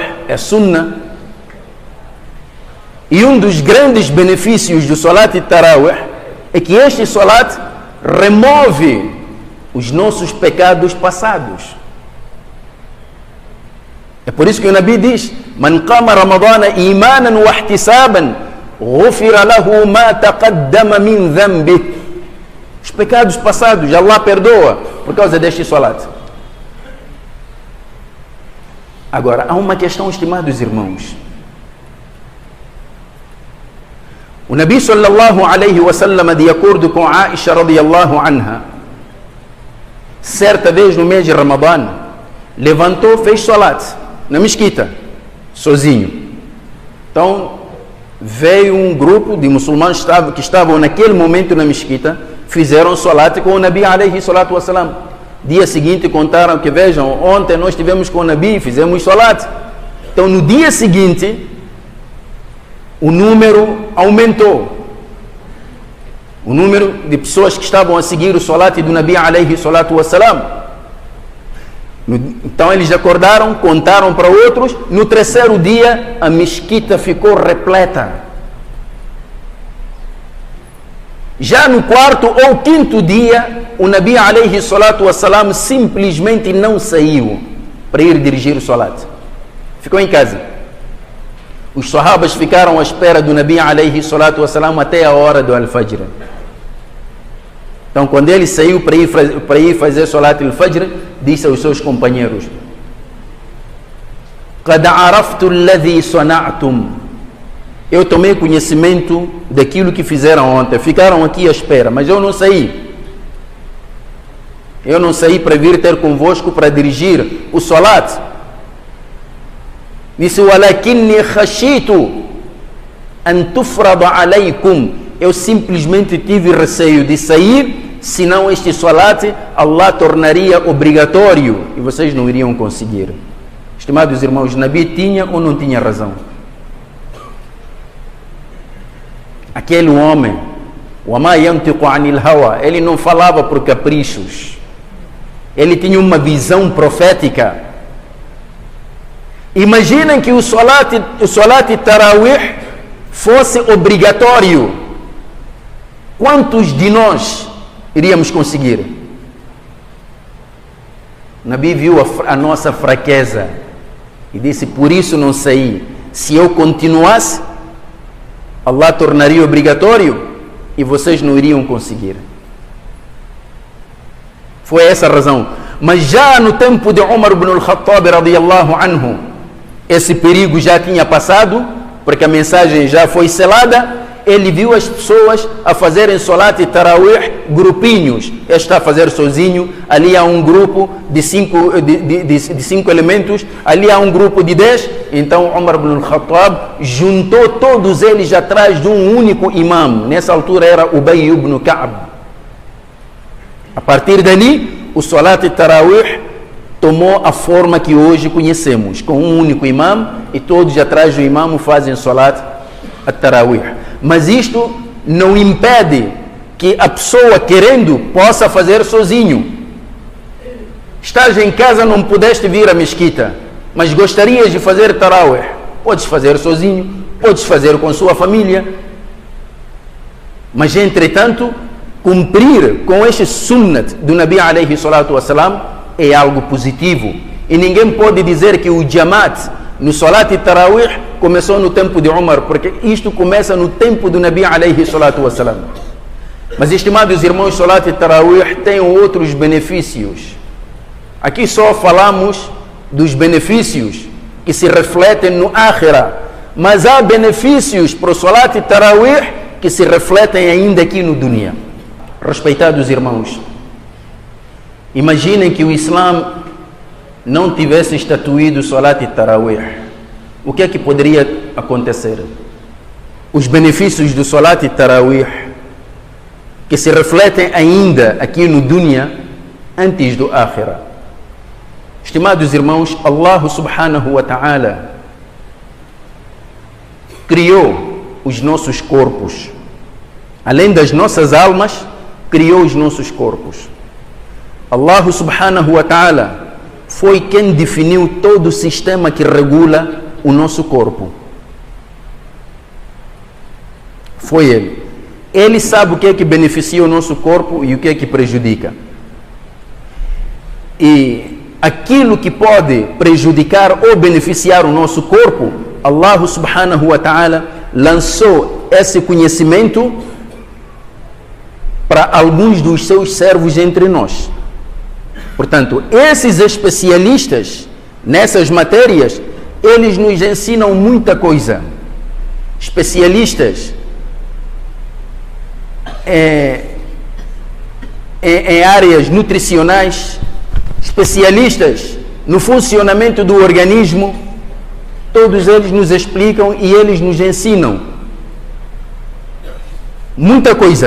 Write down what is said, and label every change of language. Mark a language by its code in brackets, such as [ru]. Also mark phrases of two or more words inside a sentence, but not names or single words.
[pt] É sunnah. E um dos grandes benefícios do Salat Tarawih é que este Salat remove os nossos pecados passados. É por isso que o Nabi diz: [ar] من قام رمضان إيمانا واحتسابا غفر له ما تقدم من ذنبه. [pt] Os pecados passados Allah perdoa por causa deste Salat. Agora, há uma questão, estimados irmãos. O Nabi [ar] صلى الله عليه وسلم, [pt] de acordo com Aisha [ar] رضي الله عنها, [pt] certa vez no mês de Ramadã, levantou, fez Salat na mesquita, sozinho. Então, veio um grupo de muçulmanos que estavam naquele momento na mesquita, fizeram Salat com o Nabi [ar] عليه الصلاة والسلام. [pt] Dia seguinte contaram que, vejam, ontem nós estivemos com o Nabi e fizemos Salat. Então, no dia seguinte, o número aumentou. O número de pessoas que estavam a seguir o Salat do Nabi [ar] عليه الصلاة والسلام. [pt] Então eles acordaram, contaram para outros. No terceiro dia a mesquita ficou repleta. Já no quarto ou quinto dia, o Nabi [ar] عليه الصلاة والسلام [pt] simplesmente não saiu para ir dirigir o Salat. Ficou em casa. Os sahabas ficaram à espera do Nabi [ar] عليه الصلاة والسلام [pt] até a hora do Al-Fajr. Então, quando ele saiu para ir fazer Salat al-Fajr, disse aos seus companheiros: [ar] قد عرفت الذي صنعتم. [pt] Eu tomei conhecimento daquilo que fizeram ontem. Ficaram aqui à espera, mas eu não saí. Eu não saí para vir ter convosco para dirigir o Salat. Disse: [ar] ولكني خشيت أن تفرض عليكم. [pt] Eu simplesmente tive receio de sair, senão este Salat Allah tornaria obrigatório e vocês não iriam conseguir. Estimados irmãos, Nabi tinha ou não tinha razão? Aquele homem, [ar] وَمَا يَنْتِقُ عَنِ الْهَوَى, [pt] ele não falava por caprichos. Ele tinha uma visão profética. Imaginem que o Salat Tarawih fosse obrigatório. Quantos de nós iríamos conseguir? Nabi viu a nossa fraqueza e disse: por isso não saí. Se eu continuasse, Allah tornaria obrigatório e vocês não iriam conseguir. Foi essa a razão. Mas já no tempo de Umar ibn al-Khattab [ar] رضي الله عنه, [pt] esse perigo já tinha passado, porque a mensagem já foi selada. Ele viu as pessoas a fazerem Salat Tarawih, grupinhos. Este está a fazer sozinho, ali há um grupo de cinco elementos, ali há um grupo de 10. Então Umar ibn al-Khattab juntou todos eles atrás de um único imam. Nessa altura era Ubay ibn Ka'b. A partir dali, o Salat Tarawih tomou a forma que hoje conhecemos, com um único imam, e todos atrás do imam fazem Salat Tarawih. Mas isto não impede que a pessoa querendo possa fazer sozinho. Estás em casa, não pudeste vir à mesquita, mas gostarias de fazer Tarawih. Podes fazer sozinho, podes fazer com sua família. Mas entretanto, cumprir com este sunnat do Nabi [ar] عليه الصلاة والسلام [pt] é algo positivo. E ninguém pode dizer que o Jamaat no Salat e Tarawih começou no tempo de Umar, porque isto começa no tempo do Nabi [ar] عليه الصلاة والسلام. [pt] Mas, estimados irmãos, Salat e Tarawih tem outros benefícios. Aqui só falamos dos benefícios que se refletem no Akhirah, mas há benefícios para o Salat e Tarawih que se refletem ainda aqui no Dunya. Respeitados irmãos, imaginem que o Islã não tivesse estatuído Salat e Tarawih. O que é que poderia acontecer? Os benefícios do Salat e Tarawih que se refletem ainda aqui no Dunya antes do Akhirah. Estimados irmãos, Allah [ar] سبحانه وتعالى [pt] criou os nossos corpos. Além das nossas almas, criou os nossos corpos. Allah [ar] سبحانه وتعالى [pt] foi quem definiu todo o sistema que regula o nosso corpo. Foi Ele. Ele sabe o que é que beneficia o nosso corpo e o que é que prejudica. E aquilo que pode prejudicar ou beneficiar o nosso corpo, Allah [ar] سبحانه وتعالى [pt] lançou esse conhecimento para alguns dos seus servos entre nós. Portanto, esses especialistas nessas matérias, eles nos ensinam muita coisa. Especialistas em áreas nutricionais, especialistas no funcionamento do organismo, todos eles nos explicam e eles nos ensinam muita coisa.